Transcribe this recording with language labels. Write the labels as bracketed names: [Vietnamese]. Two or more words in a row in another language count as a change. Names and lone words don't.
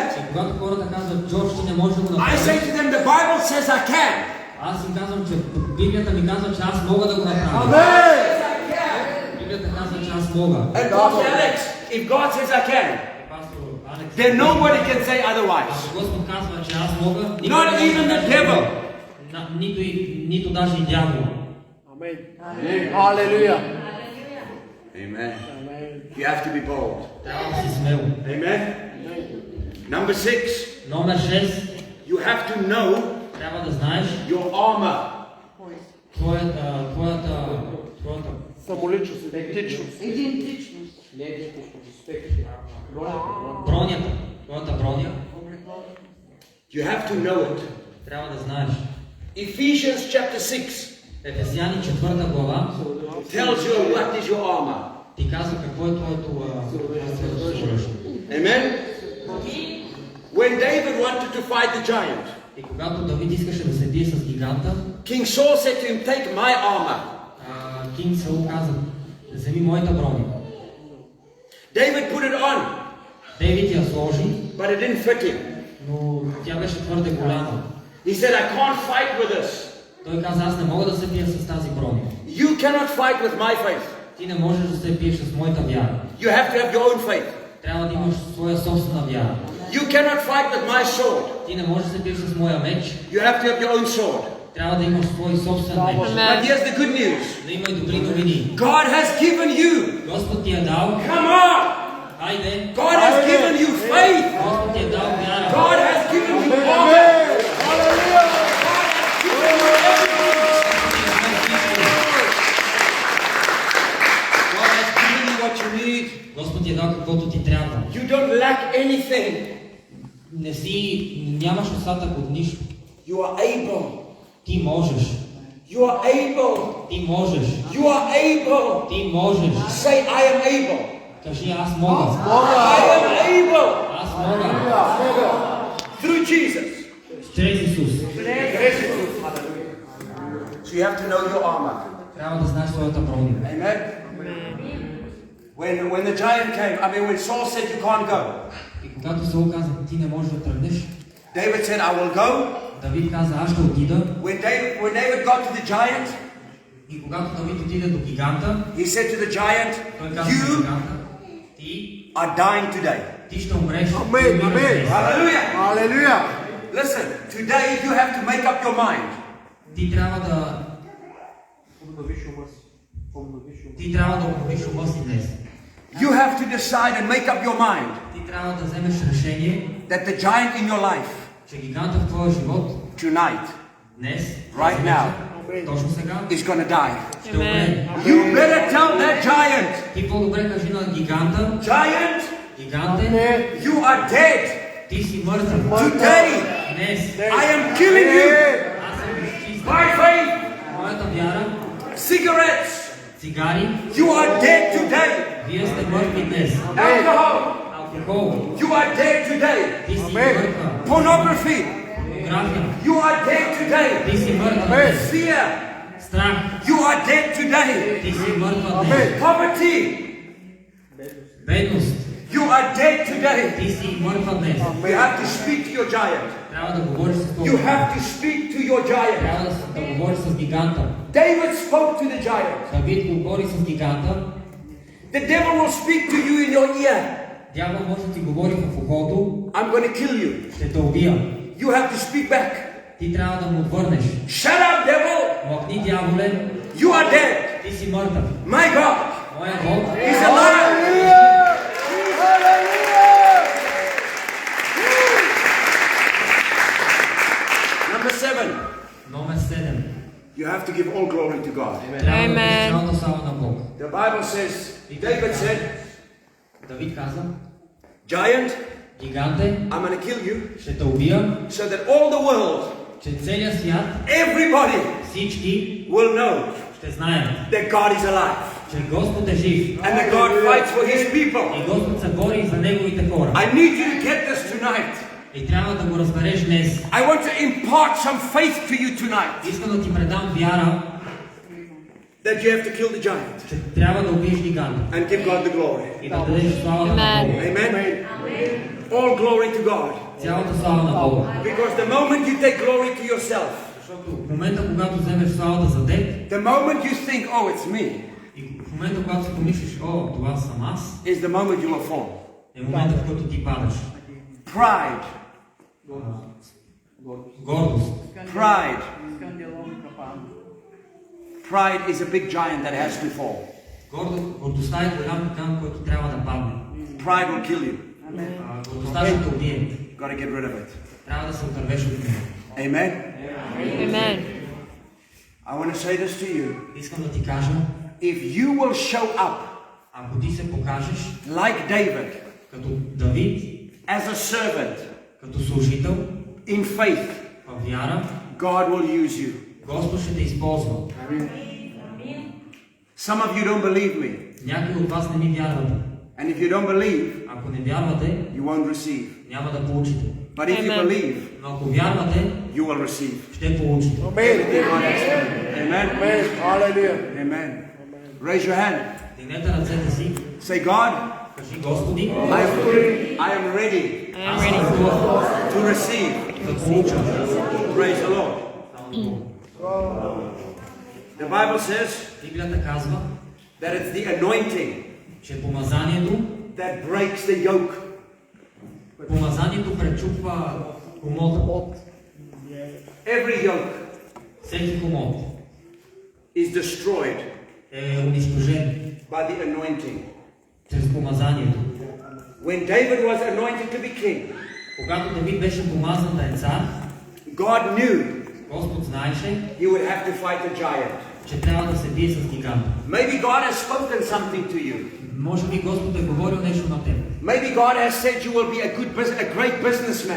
[Bulgarian] И когато хората казват, Джордж, ти не можеш да го [English] I [Bulgarian] направиш, [English] say to them, the Bible says I can. [Bulgarian] аз им казвам, че Библията ми казва, че аз мога да го направя. [English] Amen. [Bulgarian] Библията казва, че аз мога. [English] And Pastor Alex, if God says I can, [Bulgarian] Пастор Алекс, [English] then nobody can say otherwise. [Bulgarian] ако Господ казва, че аз мога, никой [English] Not [Bulgarian] не може [English] even [Bulgarian] да [English] the [Bulgarian] каже, [English] devil. [Bulgarian] нито даже и дявола. [English] Amen. Hallelujah. Amen. You have to be bold. [Bulgarian] Трябва да си смел. [English] Amen. Number 6, [Bulgarian] Номер 6. [English] you have to know [Bulgarian] Трябва да знаеш [English] your armor. [Bulgarian] твоята Самоличност, идентичност. бронята. Твоята броня. [English] You have to know it. [Bulgarian] Трябва да знаеш. [English] Ephesians chapter 6 [Bulgarian] Ефесяни 4 глава [English] tells you what is your armor. [Bulgarian] ти казва какво е твоето съоръжие. [English] Amen. When David wanted to fight the giant, [Bulgarian] И когато Давид искаше да се бие с гиганта, [English] King Saul said to him, take my armor. [Bulgarian] Кинг Саул каза, вземи моята броня. [English] David put it on, [Bulgarian] Дейвид я сложи, [English] but it didn't fit him. [Bulgarian] но тя беше твърде голяма. [English] He said, I can't fight with this. [Bulgarian] Той каза, аз не мога да се бия с тази броня. [English] You cannot fight with my faith. [Bulgarian] Ти не можеш да се биеш с моята вяра. [English] You have to have your own faith. [Bulgarian] Трябва да имаш своя собствена вяра. [English] You cannot fight with my sword. [Bulgarian] Ти не можеш да се биеш с моя меч. [English] You have to have your own sword. [Bulgarian] Трябва да имаш свой собствен меч. [English] But here's the good news. [Bulgarian] Да има и добри новини. [English] God has given you. [Bulgarian] Господ ти е дал. [English] Come on. [Bulgarian] Хайде. [English] God has given you faith. [Bulgarian] Господ ти е дал вяра. [English] God has given you armor. God has given you what you need. [Bulgarian] Господ ти е дал каквото ти трябва. [English] You don't lack anything. [Bulgarian] Нямаш остатък от нищо. [English] You are able. [Bulgarian] Ти можеш. [English] You are able. [Bulgarian] Ти можеш. [English] You are able. [Bulgarian] Ти можеш. [English] Say, I am able. [Bulgarian] Кажи, аз мога. [English] I am able. [Bulgarian] Аз мога. [English] Through Jesus. [Bulgarian] Чрез Исус. [English] So you have to know your armor. [Bulgarian] Трябва да знаеш своята броня. [English] Amen. When the giant came, when Saul said you can't go, [Bulgarian] И когато Саул каза, ти не можеш да тръгнеш, [English] David said, I will go. [Bulgarian] Давид каза, аз ще отида. [English] When David got to the giant, [Bulgarian] И когато Давид отиде до гиганта, [English] he said to the giant, [Bulgarian] той каза на [English] you [Bulgarian] гиганта, ти [English] are dying today. [Bulgarian] ще умреш. Амен, Ти умираш амен. днес. [English] Hallelujah. [Bulgarian] Алелуя! [English] Listen, today you have to make up your mind. [Bulgarian] Ти трябва да обновиш ума си днес. [English] You have to decide and make up your mind [Bulgarian] Ти трябва да вземеш решение, [English] that the giant in your life [Bulgarian] че гиганта в твоя живот [English] tonight [Bulgarian] днес, [English] Right [Bulgarian] тази [English] now. [Bulgarian] вечер, точно сега, [English] is going to die. [Bulgarian] ще умре. [English] You better tell that giant, [Bulgarian] Ти по-добре кажи на гиганта, [English] giant, [Bulgarian] гиганте, [English] you are dead. [Bulgarian] ти си мъртъв. [English] Today [Bulgarian] Днес [English] I am killing you [Bulgarian] аз съм изчистен. [English] by faith. [Bulgarian] Моята вяра, [English] Cigarettes, [Bulgarian] цигари, [English] you are dead today. [Bulgarian] вие сте мъртви днес. [English] Alcohol, [Bulgarian] Алкохол, [English] you are dead today. [Bulgarian] ти си мъртва. [English] Pornography, [Bulgarian] Порнография, [English] you are dead today. [Bulgarian] ти си мъртва. [English] Fear, [Bulgarian] Страх, [English] you are dead today. [Bulgarian] ти си мъртва днес. [English] Poverty, [Bulgarian] Бедност, [English] you are dead today. [Bulgarian] ти си мъртва днес. [English] You have to speak to your giant. [Bulgarian] Трябва да говориш с [English] You [Bulgarian] това. [English] have to speak to your giant. [Bulgarian] Трябва да говориш с гиганта. [English] David spoke to the giant. [Bulgarian] Давид говори с гиганта. [English] The devil will speak to you in your ear. [Bulgarian] Дявол може да ти говори в ухото. [English] I'm going to kill you. [Bulgarian] Ще те убия. [English] You have to speak back. [Bulgarian] Ти трябва да му отвърнеш. [English] Shut up, devil. [Bulgarian] Млъкни, дяволе. [English] You are dead. [Bulgarian] Ти си мъртъв. [English] My God [Bulgarian] Моя Бог [English] is alive. Number 7. [Bulgarian] номер 7. [English] You have to give all glory to God. [Bulgarian] Трябва да дадеш [English] Amen. [Bulgarian] цялата слава на Бог. [English] The Bible says, David said, [Bulgarian] Давид каза, [English] giant, [Bulgarian] гиганте, [English] I'm going to kill you [Bulgarian] ще те убия, [English] so that all the world, [Bulgarian] че целият свят, [English] everybody [Bulgarian] всички [English] will know [Bulgarian] ще знаят, [English] that God is alive [Bulgarian] че Господ е жив. [English] and that God fights for his people. [Bulgarian] И Господ се бори за неговите хора. [English] I need you to get this tonight. [Bulgarian] И трябва да го разбереш днес. [English] I want to impart some faith to you tonight [Bulgarian] Искам да ти предам вяра, [English] that you have to kill the giant [Bulgarian] че трябва да убиеш гиганта [English] and give God the glory. [Bulgarian] и да дадеш славата на Бога. [English] Amen. All glory to God. [Bulgarian] Цялата слава на Бога. [English] Because the moment you take glory to yourself, [Bulgarian] Защото в момента, когато вземеш славата за теб, [English] the moment you think, oh, it's me, [Bulgarian] и в момента, когато си помислиш, о, това съм аз, [English] is the moment you will fall. [Bulgarian] е момента, в който ти падаш. [English] Pride. [Bulgarian] Гордост. [English] Pride. Pride is a big giant that has to fall. [Bulgarian] Гордостта е голям титан, който трябва да падне. [English] Pride will kill you. [Bulgarian] Гордостта ще те убие. [English] Got to get rid of it. [Bulgarian] Трябва да се отървеш от него. [English] Amen. Amen. I want to say this to you. [Bulgarian] Искам да ти кажа, [English] If you will show up [Bulgarian] ако ти се покажеш [English] like David [Bulgarian] като Давид, [English] as a servant [Bulgarian] като служител, [English] in faith, [Bulgarian] в вяра, [English] God will use you. [Bulgarian] Господ ще те използва. [English] Some of you don't believe me. [Bulgarian] Някои от вас не ми вярвате. [English] And if you don't believe, [Bulgarian] Ако не вярвате, [English] you won't receive. [Bulgarian] няма да получите. [English] But if you Amen. believe, [Bulgarian] Но ако вярвате, [English] you will receive. [Bulgarian] ще получите. [English] Everything God has done. Amen. [Bulgarian] Амен. Алелуя. [English] Amen. Raise your hand. [Bulgarian] Дигнете ръцете си, [English] Say, God, [Bulgarian] кажи Господи, [English] I am ready I am [Bulgarian] аз [English] ready. [Bulgarian] съм готов [English] to receive. [Bulgarian] да получа. [English] Praise the Lord. [Bulgarian] Само Бог. [English] The Bible says [Bulgarian] Библията казва, [English] that it's the anointing [Bulgarian] че помазанието [English] breaks the yoke. [Bulgarian] Помазанието пречупва комота. [English] Every yoke [Bulgarian] Всеки комот [English] is destroyed [Bulgarian] е унищожен [English] by the anointing. [Bulgarian] чрез помазанието. [English] When David was anointed to be king, [Bulgarian] Когато Давид беше помазан да е цар, [English] God knew [Bulgarian] Господ знаеше, [English] he would have to fight a giant. [Bulgarian] че трябва да се бие с гиганта. [English] Maybe God has spoken something to you. [Bulgarian] Може би Господ е говорил нещо на теб. [English] Maybe God has said you will be a great businessman.